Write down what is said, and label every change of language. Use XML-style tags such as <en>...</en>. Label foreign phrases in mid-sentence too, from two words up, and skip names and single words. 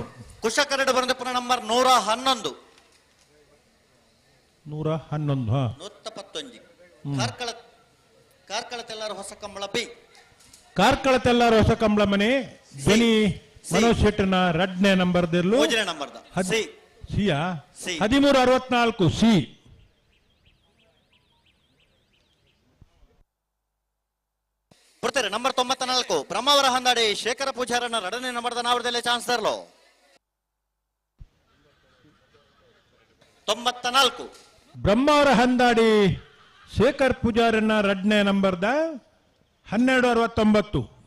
<tcy>ಕುಶಕರೆಡ್ ಬರಂದಿಪ್ಪುನ ನಂಬರ್ 111 111 ಹಾ 111 ಕಾರ್ಕಳ ಕಾರ್ಕಳ ತೆಲ್ಲಾರ ಹೊಸ ಕಂಬಳ ಬಿ ಕಾರ್ಕಳ ತೆಲ್ಲಾರ ಹೊಸ ಕಂಬಳ ಮನೆ ಧ್ವನಿ ಮನೋಜ್ ಶೆಟ್ಟರ್ನ ರಡ್ನೇ ನಂಬರ್ದೆರ್ಲು ಯೋಜನೆ ನಂಬರ್ದ ಸಿ ಸಿಯಾ ಸಿ 1364 ಸಿ ಬರ್ತಾರೆ. ನಂಬರ್ 94 ಬ್ರಹ್ಮಾವರ ಹಂದಾಡಿ ಶೇಖರ ಪೂಜಾರನ ರಡನೇ ನಂಬರ್ದ ನಾವರ್ದಲ್ಲೇ ಚಾನ್ಸ್ ತರಲು. 94 ಬ್ರಹ್ಮಾವರ ಹಂದಾಡಿ ಶೇಖರ್ ಪೂಜಾರನ್ನ ರಡ್ನೇ ನಂಬರ್ದ 1269</tcy>